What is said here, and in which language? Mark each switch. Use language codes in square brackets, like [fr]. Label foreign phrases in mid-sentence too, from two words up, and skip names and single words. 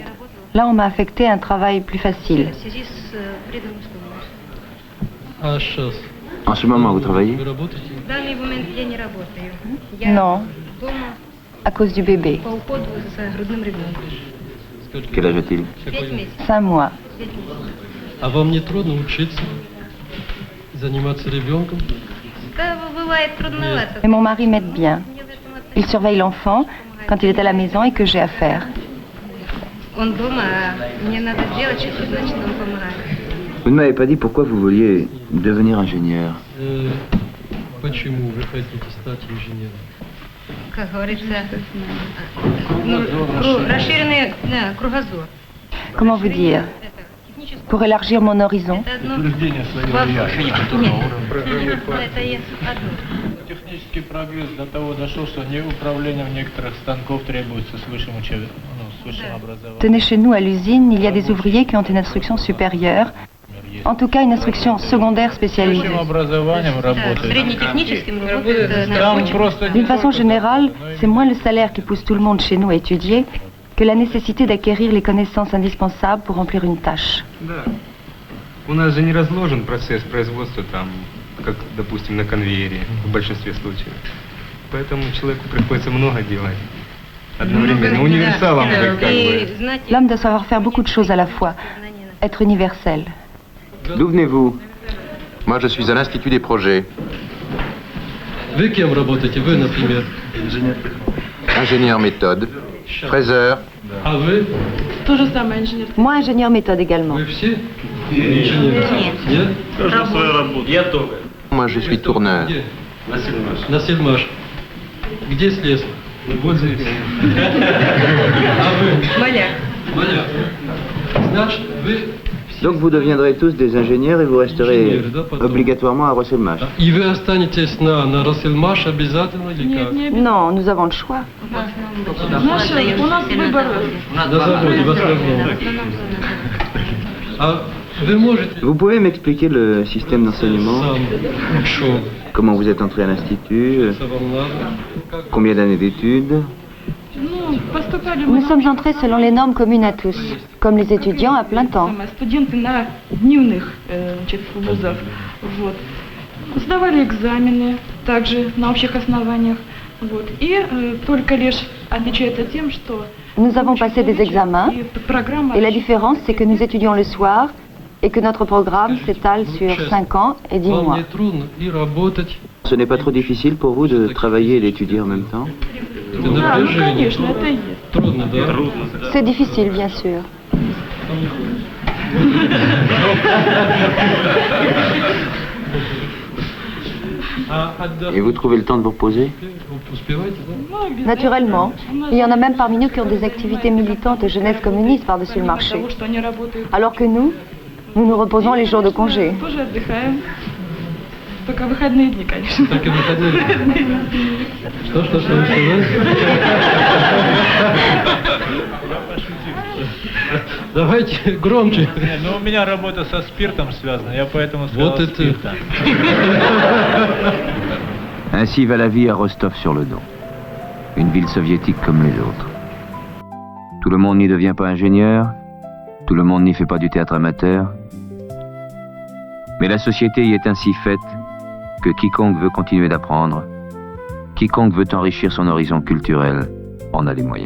[fr] Là, on m'a affecté à un travail plus facile. En ce moment, vous travaillez? Non, à cause du bébé. Quel âge a-t-il? 5 mois. [ru] А вам не трудно учиться, заниматься ребенком? [fr] Mais mon mari m'aide bien. Il surveille l'enfant quand il est à la maison et que j'ai à faire. Vous ne m'avez pas dit pourquoi vous vouliez devenir ingénieur. [ru] Почему вы хотите стать инженером? Как говорится, расширенный кругозор. [fr] Comment vous dire? Pour élargir mon horizon. [ru] Технический прогресс до того дошел, что управление некоторых станков требуется с высшим [fr] Tenez, chez nous, à l'usine, il y a des ouvriers qui ont une instruction supérieure, en tout cas une instruction secondaire spécialisée. D'une façon générale, c'est moins le salaire qui pousse tout le monde chez nous à étudier que la nécessité d'acquérir les connaissances indispensables pour remplir une tâche. [ru] У нас же не разложен процесс производства там, как, допустим, на конвейере, в большинстве случаев. Поэтому человеку приходится много делать. Одновременно. Универсалом, как бы. [fr] L'homme doit savoir faire beaucoup de choses à la fois, être universel. D'où venez-vous? Moi, je suis à l'Institut des projets. [ru] Вы кем работаете? Вы, например? [fr] Ingénieur méthode, fraiseur. [ru] А вы? То же самое инженер. [fr] Moi, ingénieur méthode également. [ru] Вы все? Инженеры? Нет? Каждый свою работу. Я только. [fr] Moi, je suis tourneur. [ru] Где? На Сельмаш. Где слесарь? Вот здесь. А вы? Маляр. Маляр. Значит, вы... [fr] Donc vous deviendrez tous des ingénieurs et vous resterez obligatoirement à Rosselmach. [ru] И вы останетесь на Россельмаш обязательно или как? [fr] Non, nous avons le choix. [ru] У нас выбор. На заводе, в основном. А вы можете... [fr] Vous pouvez m'expliquer le système d'enseignement? Comment vous êtes entré à l'institut? Combien d'années d'études? Nous sommes entrés selon les normes communes à tous, comme les étudiants à plein temps. [ru] Студенты на дневных вузах. Вот. Сдавали экзамены, также на общих основаниях. Вот. И только лишь отличается тем, что... [fr] Nous avons passé des examens, et la différence, c'est que nous étudions le soir et que notre programme s'étale sur 5 ans et 10 mois. Ce n'est pas trop difficile pour vous de travailler et d'étudier en même temps? C'est difficile, bien sûr. Et vous trouvez le temps de vous reposer? Naturellement. Il y en a même parmi nous qui ont des activités militantes de jeunesse communiste par-dessus le marché. Alors que nous nous reposons les jours de congé. [ru] Только выходные дни, конечно. Только выходные дни. Что вы сказали? Давайте громче. Ну, у меня работа со спиртом связана, я поэтому сказал вот это... спиртом. [fr] Ainsi va la vie à Rostov-sur-le-Don, une ville soviétique comme les autres. Tout le monde n'y devient pas ingénieur, tout le monde n'y fait pas du théâtre amateur, mais la société y est ainsi faite que quiconque veut continuer d'apprendre, quiconque veut enrichir son horizon culturel, en a les moyens.